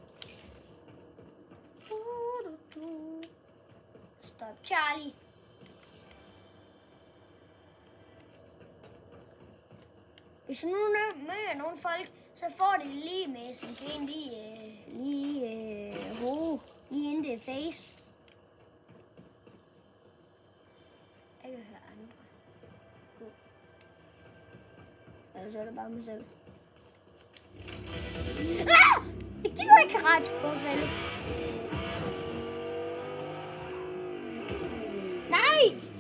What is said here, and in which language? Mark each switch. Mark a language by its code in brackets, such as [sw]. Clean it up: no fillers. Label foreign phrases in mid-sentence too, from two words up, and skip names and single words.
[da] Stop, Charlie. Hvis du nu møder nogle folk, så får det lige med SMG'en lige [en] in the face. [da] Jeg kan høre andre. God. Ellers er det bare mig selv. Ah! Jeg gider ikke karate på, vel? Nej!